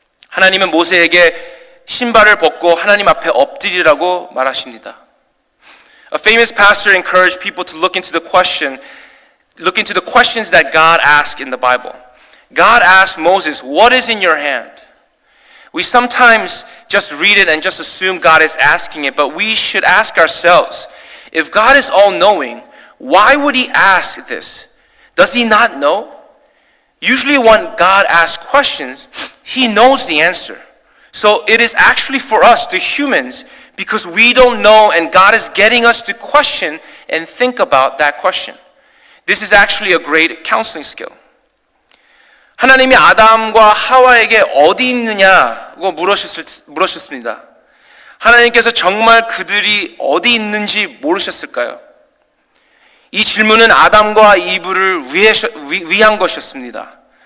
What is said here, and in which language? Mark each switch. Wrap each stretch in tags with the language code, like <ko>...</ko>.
<ko>하나님은 모세에게 신발을 벗고 하나님 앞에 엎드리라고 말하십니다.</ko> <en>A famous pastor encouraged people to look into the questions that God asked in the Bible. God asked Moses, "What is in your hand?" We sometimes just read it and just assume God is asking it, but we should ask ourselves, if God is all-knowing, why would he ask this? Does he not know? Usually when God asks questions, he knows the answer. So it is actually for us, the humans, because we don't know and God is getting us to question and think about that question. This is actually a great counseling skill.</en> <ko>하나님이 아담과 하와에게 어디 있느냐고 물으셨습니다. 하나님께서 정말 그들이 어디 있는지 모르셨을까요? 이 질문은 아담과 이브를 위한 것이었습니다.</ko>